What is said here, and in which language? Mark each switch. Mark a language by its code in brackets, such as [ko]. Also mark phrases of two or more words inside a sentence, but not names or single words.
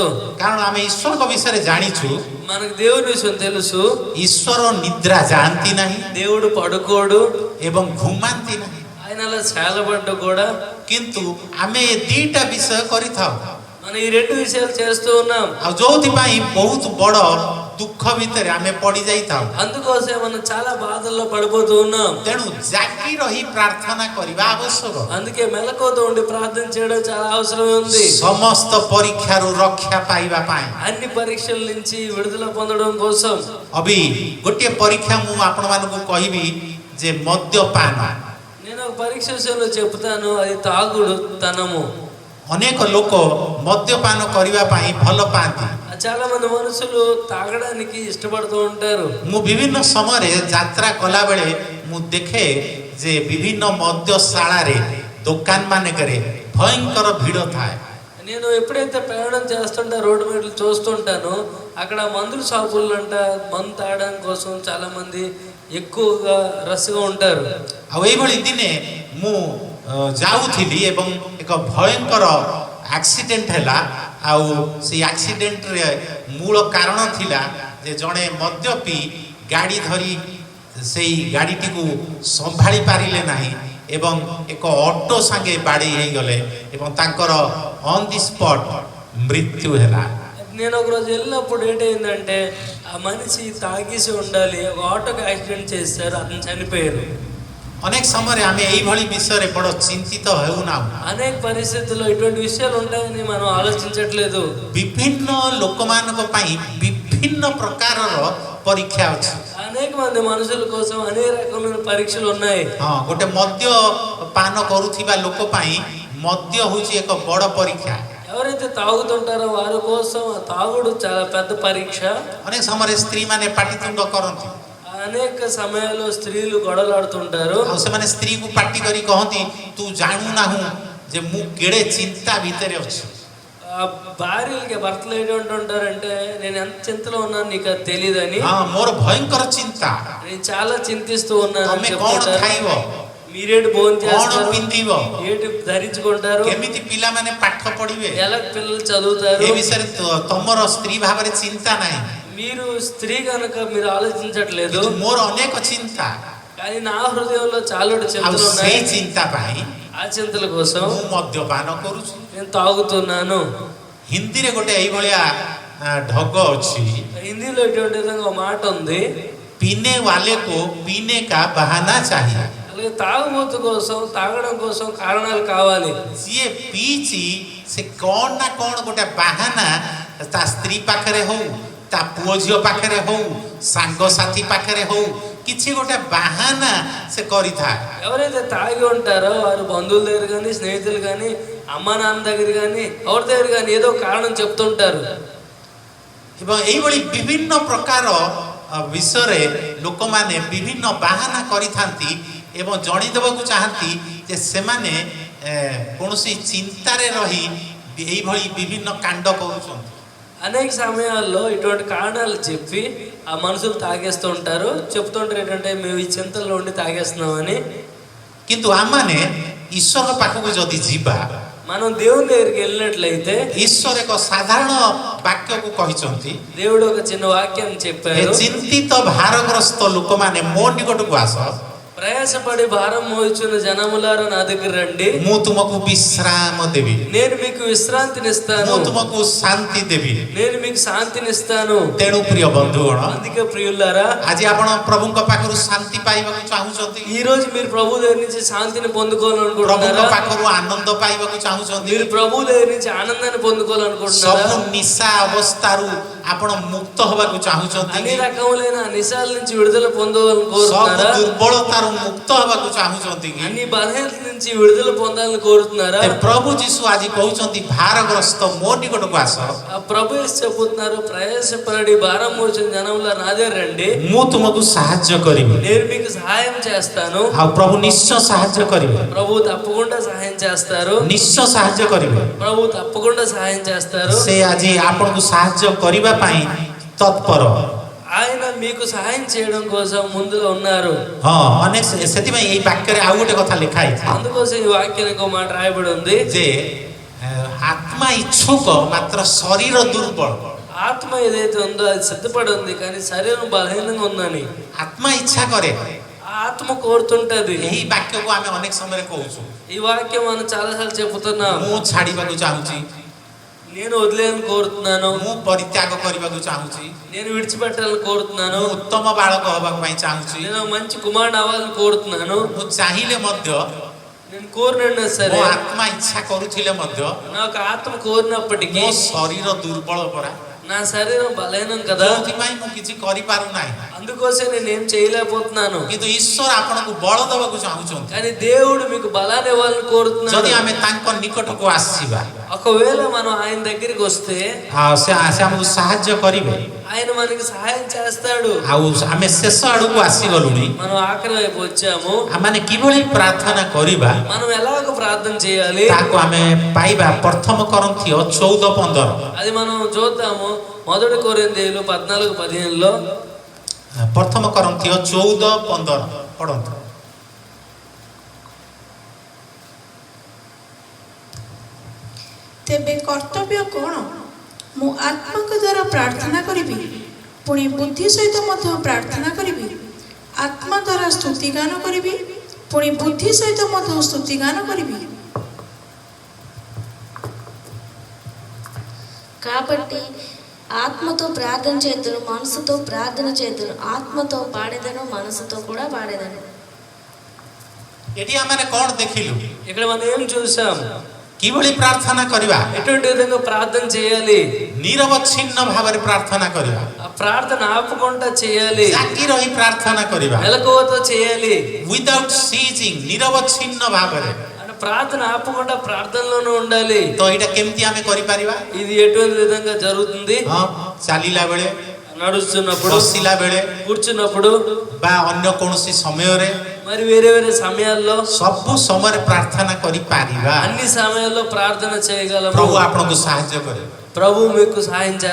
[or] କାରଣ ଆମେ ଈଶ୍ୱରଙ୍କ ବିଷୟରେ ଜାଣିଛୁ, [te] మనకు దేవుని విషయం తెలుసు. [or] ଈଶ୍ୱର ନିଦ୍ରା ଯାଆନ୍ତି ନାହିଁ [te] దేవుడు పడుకోడు, [or] ଏବଂ ଘୁମାନ୍ତି ନାହିଁ. [te] ఆయన అలా చేలబడ్డ కూడా. [or] କିନ୍ତୁ ଆମେ ଏ ଦିଟା ବିଷୟ କରିଥାଉ. [te] మనం ఈ రెండు విషయాలు చేస్తూ ఉన్నాం. [or] ଆଉ ଯୋଉଥିପାଇଁ ବହୁତ ବଡ଼ ଦୁଃଖ ଭିତରେ ଆମେ ପଡି ଯାଇଥାଉ. [te] అందుకోసం మనం చాలా బాధల్లో పడిపోతూ ఉన్నాం. [or] ତେଣୁ ଜାଗି ରହି ପ୍ରାର୍ଥନା କରିବା ଆବଶ୍ୟକ. [te] అందుకే మెలకువతో ఉండి ప్రార్థన చేయడం చాలా అవసరం ఉంది. [or] ସମସ୍ତ ପରୀକ୍ଷାରୁ ରକ୍ଷା ପାଇବା ପାଇଁ. [te] అన్ని పరీక్షల నుంచి విడుదల పొందడం కోసం. [or] ଅବି ଗୋଟିଏ ପରୀକ୍ଷା ମୁଁ ଆପଣମାନଙ୍କୁ କହିବି ଯେ ମଦ୍ୟପାନ. [te] నేను ఒక పరీక్ష విషయంలో చెప్తాను, అది తాగుడు తనము. [or] ଅନେକ ଲୋକ ମଦ୍ୟପାନ କରିବା ପାଇଁ ଭଲ ପାଆନ୍ତି. [te] చాలా మంది మనుషులు తాగడానికి ఇష్టపడుతూ ఉంటారు. [or] ମୁଁ ବିଭିନ୍ନ ସମୟରେ ଯାତ୍ରା କଲାବେଳେ ମୁଁ ଦେଖେ ଯେ ବିଭିନ୍ନ ମଦ୍ୟଶାଳାରେ ଦୋକାନ ମାନଙ୍କରେ ଭୟଙ୍କର ଭିଡ଼ ଥାଏ. [te] నేను ఎప్పుడైతే ప్రయాణం చేస్తుంటా రోడ్డు మీద చూస్తుంటాను, అక్కడ మందుల షాపులు అంట మందు తాగడానికి కోసం చాలా మంది ఎక్కువగా రష్గా ఉంటారు. [or] ଆଉ ଏଇଭଳି ଦିନେ ମୁଁ ଯାଉଥିଲି ଏବଂ ଏକ ଭୟଙ୍କର ଆକ୍ସିଡେଣ୍ଟ ହେଲା. ଆଉ ସେଇ ଆକ୍ସିଡେଣ୍ଟରେ ମୂଳ କାରଣ ଥିଲା ଯେ ଜଣେ ମଦ୍ୟପି ଗାଡ଼ି ଧରି ସେଇ ଗାଡ଼ିଟିକୁ ସମ୍ଭାଳି ପାରିଲେ ନାହିଁ ଏବଂ ଏକ ଅଟୋ ସାଙ୍ଗେ ବାଡ଼େଇ ହେଇଗଲେ ଏବଂ ତାଙ୍କର [en] on the spot [or] ମୃତ୍ୟୁ ହେଲା. [te] నేను ఒకరోజు వెళ్ళినప్పుడు ఏంటంటే ఆ మనిషి తాగేసి ఉండాలి, ఒక ఆటోకి యాక్సిడెంట్ చేశారు, అతను చనిపోయారు. [or] ଅନେକ ସମୟରେ ଆମେ ଏଇଭଳି ବିଷୟରେ ବଡ଼ ଚିନ୍ତିତ ହେଉନାହୁଁ. [te] అనేక పరిస్థితుల్లో ఇటువంటి విషయాలు ఉంటాయని మనం ఆలోచించట్లేదు. [or] ବିଭିନ୍ନ ଲୋକମାନଙ୍କ ପାଇଁ ବିଭିନ୍ନ ପ୍ରକାରର ପରୀକ୍ଷା ଅଛି. [te] అనేక మంది మనుషుల కోసం అనేక రకమైన పరీక్షలు ఉన్నాయి. [or] ହଁ, ଗୋଟେ ମଦ୍ୟ ପାନ କରୁଥିବା ଲୋକ ପାଇଁ ମଦ୍ୟ ହେଉଛି ଏକ ବଡ଼ ପରୀକ୍ଷା. [te] ఎవరైతే తాగుతుంటారో వారి కోసం ఆ తాగుడు చాలా పెద్ద పరీక్ష. [or] ଅନେକ ସମୟରେ ସ୍ତ୍ରୀମାନେ ପାଟିତୁଣ୍ଡ କରନ୍ତି. [te] అనేక సమయాల్లో స్త్రీలు గొడవలాడుతుంటారు. [or] ଆଉ ସେମାନେ ସ୍ତ୍ରୀକୁ ପାଟି କରି କହନ୍ତି, ତୁ ଜାଣୁନାହୁଁ ଯେ ମୁଁ କେଡ଼େ ଚିନ୍ତା ଭିତରେ ଅଛି. [te] ఆ భార్యలకి భర్తలు ఏంటంటుంటారంటే నేను ఎంత చింతలో ఉన్నాను నీకు అది తెలియదని. [or] ହଁ, ମୋର ଭୟଙ୍କର ଚିନ୍ତା. [te] నేను చాలా చింతిస్తూ ఉన్నాను అని [or] ତମେ କ'ଣ [te] చెప్తుంటారు. [or] ଖାଇବ, [te] మీరేంటి భోజనం [or] କ'ଣ [te] చేస్తారు, [or] ପିନ୍ଧିବ, [te] ఏంటి ధరించుకుంటారు, [or] କେମିତି ପିଲାମାନେ ପାଠ ପଢିବେ, [te] ఎలా పిల్లలు చదువుతారు. [or] ଏ ବିଷୟରେ ତମର ସ୍ତ୍ରୀ ଭାବରେ ଚିନ୍ତା ନାହିଁ. [te] మీరు స్త్రీ కనుక మీరు ఆలోచించట్లేదు. [or] କିନ୍ତୁ ମୋର ଅନେକ ଚିନ୍ତା. [te] కానీ నా హృదయంలో చాలా [or] ଆଉ [te] చింతలు [or] ସେଇ [te] ఉన్నాయి. [or] ଚିନ୍ତା ପାଇଁ [te] ఆ చింతల కోసం [or] ମୁଁ ମଦ୍ୟପାନ କରୁଛି. [te] నేను తాగుతున్నాను. [or] ହିନ୍ଦୀରେ ଗୋଟେ ଏଇଭଳିଆ ଢଗ ଅଛି, [te] హిందీలో ఇటువంటి విధంగా ఒక మాట ఉంది, [hi] पीने वाले को पीने का बहाना चाहिए. [te] అలాగే తాగుబోతు కోసం తాగడం కోసం కారణాలు కావాలి. [or] ଯିଏ ପିଇଛି ସେ କ'ଣ ନା କ'ଣ ଗୋଟେ ବାହାନା ତା ସ୍ତ୍ରୀ ପାଖରେ ହଉ, ତା ପୁଅ ଝିଅ ପାଖରେ ହଉ, ସାଙ୍ଗସାଥି ପାଖରେ ହଉ, କିଛି ଗୋଟେ ବାହାନା ସେ କରିଥାଏ. [te] ఎవరైతే తాగి ఉంటారో వారు బంధువుల దగ్గర కానీ స్నేహితులు కానీ అమ్మ నాన్న దగ్గర కానీ ఎవరి దగ్గర కానీ ఏదో కారణం చెప్తుంటారు. [or] ଏବଂ ଏଇଭଳି ବିଭିନ୍ନ ପ୍ରକାର ବିଷୟରେ ଲୋକମାନେ ବିଭିନ୍ନ ବାହାନା କରିଥାନ୍ତି ଏବଂ ଜଣେଇଦେବାକୁ ଚାହାନ୍ତି ଯେ ସେମାନେ କୌଣସି ଚିନ୍ତାରେ ରହି ଏଇଭଳି ବିଭିନ୍ନ କାଣ୍ଡ କରୁଛନ୍ତି। [te] అనేక సమయాల్లో ఇటువంటి కారణాలు చెప్పి ఆ మనుషులు తాగేస్తూ ఉంటారు, చెప్తుంటారు ఏంటంటే మేము ఈ చింతల్లో ఉండి తాగేస్తున్నామని। [or] କିନ୍ତୁ ଆମମାନେ ଈଶ୍ୱର ପାଖକୁ ଯଦି ଯିବା, [te] మనం దేవుని దగ్గరికి వెళ్ళినట్లయితే [or] ଈଶ୍ୱର ଏକ ସାଧାରଣ ବାକ୍ୟକୁ କହିଛନ୍ତି, [te] దేవుడు ఒక చిన్న వాక్యం [or] ଏ [te] చెప్పారు, [or] ଚିନ୍ତିତ ଭାରଗ୍ରସ୍ତ ଲୋକମାନେ ମୋ ନିକଟକୁ ଆସ, [te] ప్రయాసపడి భారం మోయుచున్న జనములారా నా దగ్గర రండి, [or] ମୁଁ ତୁମକୁ ବିଶ୍ରାମ ଦେବି, [te] నేను మీకు విశ్రాంతినిస్తాను, [or] ମୁଁ ତୁମକୁ ଶାନ୍ତି ଦେବି। [te] నేను మీకు శాంతినిస్తాను। [or] ତେଣୁ ପ୍ରିୟ ବନ୍ଧୁଗଣ, [te] అందుకే ప్రియులారా, [or] ଆଜି ଆପଣ ପ୍ରଭୁଙ୍କ ପାଖରୁ ଶାନ୍ତି ପାଇବାକୁ ଚାହୁଁଛନ୍ତି, [te] ఈ రోజు మీరు ప్రభు దగ్గర నుంచి శాంతిని [or] ପ୍ରଭୁଙ୍କ [te] పొందుకోవాలనుకుంటున్నారా? [or] ପାଖରୁ ଆନନ୍ଦ ପାଇବାକୁ ଚାହୁଁଛନ୍ତି, [te] మీరు ప్రభు దగ్గర నుంచి ఆనందాన్ని పొందుకోవాలనుకుంటున్నారా? [or] ସବୁ ନିଶା ଅବସ୍ଥାରୁ ଆପଣ ମୁକ୍ତ ହେବାକୁ ଚାହୁଁଛନ୍ତି, [te] అన్ని రకములైన నిశాల నుంచి విడుదల [or] ସବୁ [te] పొందవాలనుకుంటున్నారా? [or] ଦୁର୍ବଳତାରୁ ମୁକ୍ତ ହେବାକୁ ଚାହୁଁଛନ୍ତି କି? [te] అన్ని బలహీనత నుంచి విడుదల పొందాలని కోరుతున్నారా? [or] ପ୍ରଭୁ ଯୀଶୁ ଆଜି କହୁଛନ୍ତି ଭାରଗ୍ରସ୍ତ ମୋ ନିକଟକୁ ଆସ, [te] ఆ ప్రభు యేసు చెబుతున్నారు, ప్రయాసపడి భారం మోసిన జనములా నా దగ్గర రండి, [or] ମୁଁ ତୁମକୁ ସାହାଯ୍ୟ କରିବି। [te] నేను మీకు సహాయం చేస్తాను। [or] ଆଉ ପ୍ରଭୁ ନିଶ୍ଚୟ ସାହାଯ୍ୟ କରିବେ, [te] ప్రభు తప్పకుండా సహాయం చేస్తారు, [or] ନିଶ୍ଚୟ ସାହାଯ୍ୟ କରିବେ। [te] ప్రభు తప్పకుండా సహాయం చేస్తారు। [or] ସେ ଆଜି ଆପଣଙ୍କୁ ସାହାଯ୍ୟ କରିବା ପାଇଁ ତତ୍ପର। [te] ఆయన మీకు సహాయం చేయడం కోసం ముందులో ఉన్నారు। [or] ହଁ, ଅନେକ ସେଥିପାଇଁ ଏଇ ବାକ୍ୟରେ ଆଉ ଗୋଟେ କଥା ଲେଖା ହେଇଛି [te] అందుకోసం ఈ వాక్యానికి ఒక మాట రాయబడి ఉంది, [or] ଯେ ଆତ୍ମା ଇଚ୍ଛୁକ ମାତ୍ର ଶରୀର ଦୁର୍ବଳ। [te] ఆత్మ ఏదైతే ఉందో అది సిద్ధపడి ఉంది, కానీ శరీరం బలహీనంగా ఉందని। [or] ଆତ୍ମା ଇଚ୍ଛା କରେ, [te] ఆ ఆత్మ కోరుతుంటది। [or] ଏହି ବାକ୍ୟକୁ ଆମେ ଅନେକ ସମୟରେ କହୁଛୁ, [te] ఈ వాక్యం మనం చాలాసార్లు చెబుతున్నాం, [or] ମୁଁ ଛାଡ଼ିବାକୁ ଚାହୁଁଛି, [te] నేను వదిలేయాలని కోరుతున్నాను, [or] ମୁଁ ପରିତ୍ୟାଗ କରିବାକୁ ଚାହୁଁଛି, [te] నేను విడిచిపెట్టాలని కోరుతున్నాను, [or] ମୁଁ ଉତ୍ତମ ବାଳକ ହେବାକୁ ପାଇଁ ଚାହୁଁଛି, [te] నేను మంచి కుమారుడు అవ్వాలని కోరుతున్నాను। [or] ମୁଁ ଚାହିଁଲେ ମଧ୍ୟ, [te] నేను కోరినా [or] ମୋ [te] సరే, [or] ଆତ୍ମା ଇଚ୍ଛା କରୁଥିଲେ ମଧ୍ୟ [te] నాకు ఆత్మ కోరినప్పటికీ [or] ମୋ ଶରୀର ଦୁର୍ବଳ ପରା, [te] నా శరీరం బలహీనం కదా, [or] ଯେଉଁଥିପାଇଁ ମୁଁ କିଛି କରିପାରୁନାହିଁ। [te] అందుకోసం నేనేం చేయలేకపోతున్నాను। [or] କିନ୍ତୁ ଈଶ୍ୱର ଆପଣଙ୍କୁ ବଳ ଦେବାକୁ ଚାହୁଁଛନ୍ତି। [te] కానీ దేవుడు మీకు బలాన్ని ఇవ్వాలని [or] ଯଦି [te] కోరుతున్నాడు। [or] ଆମେ ତାଙ୍କ ନିକଟକୁ ଆସିବା, [te] ఒకవేళ మనం ఆయన దగ్గరికి వస్తే [or] ଆଉ ସେ ଆମକୁ ସାହାଯ୍ୟ କରିବେ। [te] ఆయన మనకి సహాయం చేస్తాడు। [or] ଆଉ ଆମେ ଶେଷ ଆଡ଼କୁ ଆସିଗଲୁଣି, [te] మనం ఆఖరి వైపు వచ్చాము। [or] ଆମେ କିଭଳି ପ୍ରାର୍ଥନା କରିବା [te] మనం ఎలాగ ప్రార్థన చేయాలి [or] ତାହାକୁ ଆମେ ପାଇବା ପ୍ରଥମ କରନ୍ଥିୟ 14:15। [te] అది మనం చూద్దాము। మొదటి కొరింథీయులు 14:15లో, [or] ପ୍ରଥମ କରନ୍ଥିୟ 14:15 ପଢ଼ନ୍ତୁ। ତେବେ କର୍ତ୍ତବ୍ୟ କ'ଣ? ମୁଁ ଆତ୍ମାଙ୍କ ଦ୍ୱାରା ପ୍ରାର୍ଥନା କରିବି, ପୁଣି ବୁଦ୍ଧି ସହିତ ମଧ୍ୟ ପ୍ରାର୍ଥନା କରିବି। ଆତ୍ମା ଦ୍ୱାରା ସ୍ତୁତିଗାନ କରିବି, ପୁଣି ବୁଦ୍ଧି ସହିତ ମଧ୍ୟ ସ୍ତୁତିଗାନ କରିବି। [te] కాబట్టి ఆత్మతో ప్రార్థన చేతును, మనసుతో ప్రార్థన చేతును, ఆత్మతో పాడేదను, మనసుతో కూడా పాడేదను। [or] ଏଠି ଆମେ କ'ଣ ଦେଖିଲୁ? [te] ఇక్కడ మనం ఏం చూసాం? [or] କିଭଳି ପ୍ରାର୍ଥନା କରିବା? [te] ఎటువంటి విధంగా ప్రార్థన చేయాలి? [or] ନିରବଚ୍ଛିନ୍ନ ଭାବରେ ପ୍ରାର୍ଥନା କରିବା, [te] ఆ ప్రార్థన ఆపకుండా చేయాలి, [or] ଜାଗି ରହି ପ୍ରାର୍ଥନା କରିବା, [te] మెలకువతో చేయాలి। [en] without ceasing, [or] ନିରବଚ୍ଛିନ୍ନ ଭାବରେ। [te] అంటే ప్రార్థన ఆపకుండా ప్రార్థనలోనే ఉండాలి। [or] ତ ଏଇଟା କେମିତି ଆମେ କରିପାରିବା? [te] ఇది ఎటువంటి విధంగా జరుగుతుంది? [or] ହଁ, ଚାଲିଲା ବେଳେ, [te] నడుస్తున్నప్పుడు, [or] ବସିଲା ବେଳେ [te] కూర్చున్నప్పుడు, [or] ବା ଅନ୍ୟ କୌଣସି ସମୟରେ, [te] మరి వేరే వేరే సమయాల్లో, [or] ସବୁ ସମୟରେ ପ୍ରାର୍ଥନା କରିପାରିବା। [te] అన్ని సమయాల్లో ప్రార్థన చేయగలము। [or] ପ୍ରଭୁ ଆପଣଙ୍କୁ ସାହାଯ୍ୟ କରିବେ। [te] ప్రభు మీకు సహాయం [or] ପ୍ରଭୁଙ୍କ